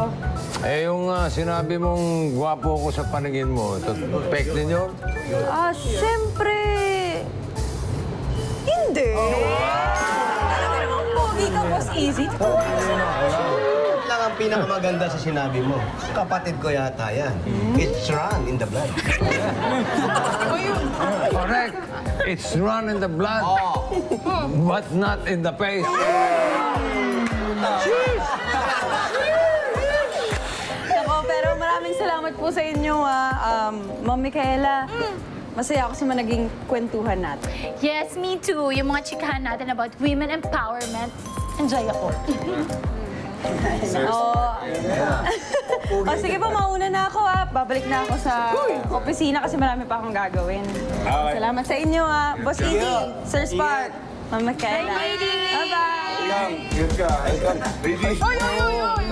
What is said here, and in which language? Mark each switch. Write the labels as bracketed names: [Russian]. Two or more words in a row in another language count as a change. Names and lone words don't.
[Filipino] Yung sinabi mong gwapo ko sa paningin mo, fake din yun? Siyempre... Hindi. Alam mo naman, pogi ka, Boss Easy. Lang ang pinakamaganda sa sinabi mo. Kapatid ko yata yan. [English] It's run in the blood. Correct. It's run in the blood, but not in the face. [Filipino] Ako, pero maraming salamat po sa inyo, Ma'am Micaela. Masaya ako sa mga naging kwentuhan natin. [English] Yes, me too. [Filipino] Yung mga chikahan natin about [English] women empowerment, [Filipino] enjoy ako. Sige po, mauna na ako Babalik na ako sa opisina kasi marami pa akong gagawin. Salamat sa inyo Boss Easy, Sir Spark, Ma'am Micaela. [English] Bye-bye!